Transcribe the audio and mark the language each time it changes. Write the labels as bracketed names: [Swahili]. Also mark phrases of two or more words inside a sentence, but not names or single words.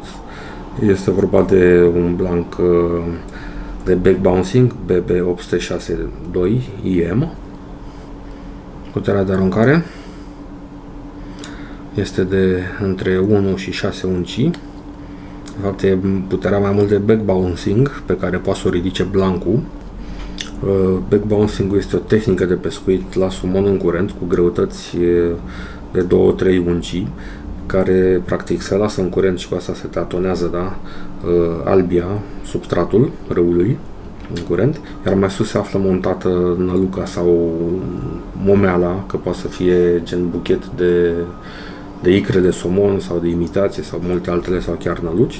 [Romanian] Este vorba de un blanc de [English] back bouncing [Romanian] BB806-2 IM. Puterea de aruncare este de între 1 și 6 unci. De fapt, e puterea mai mult de [English] back bouncing [Romanian] pe care poate să o ridice blancul. [English] Back bouncing [Romanian] este o tehnică de pescuit la sumon în curent cu greutăți de 2-3 unci, care practic se lasă în curent și cu asta se tatonează, da, albia, substratul râului în curent, iar mai sus se află montată năluca sau momeala, că poate să fie gen buchet de icre de somon sau de imitație sau multe altele sau chiar năluci.